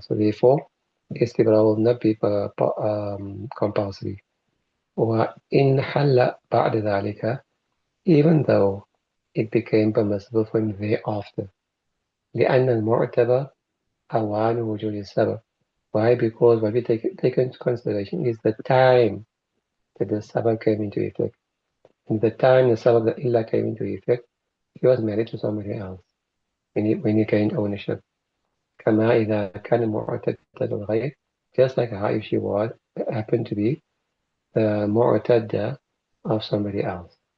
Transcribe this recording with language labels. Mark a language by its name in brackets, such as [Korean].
[English] So therefore, استبراء will not be compulsory. [Arabic] وإن حل بعد ذلك, [English] even though it became permissible for him thereafter. [Arabic] لأن المعتبر أوان وجود السبب. [English] Why? Because what we take into consideration is the time that the sabab came into effect. And the time the sabab the illa came into effect, he was married to somebody else when he gained ownership. [Arabic] كما إذا كان معتدة الغير, [English] just like how if she was happened to be the mu'tadda of somebody else.